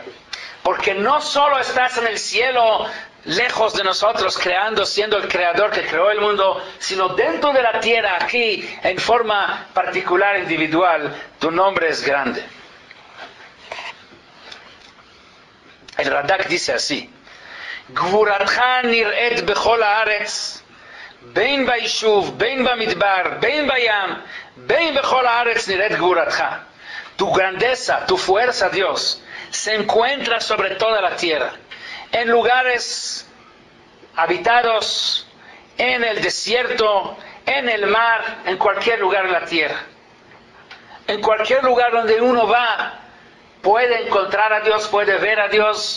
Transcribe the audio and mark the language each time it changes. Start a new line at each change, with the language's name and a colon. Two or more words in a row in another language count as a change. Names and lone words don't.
Spanish: Porque no solo estás en el cielo, lejos de nosotros, siendo el creador que creó el mundo, sino dentro de la tierra, aquí, en forma particular, individual, tu nombre es grande. El Radak dice así:
Hebrew: גבורתך נראית בכל הארץ, בין בישוב, בין במדבר, בין בים, בין בכל הארץ נראית גבורתך.
Spanish: Tu grandeza, tu fuerza, Dios, se encuentra sobre toda la tierra, en lugares habitados, en el desierto, en el mar, en cualquier lugar de la tierra. En cualquier lugar donde uno va, puede encontrar a Dios, puede ver a Dios.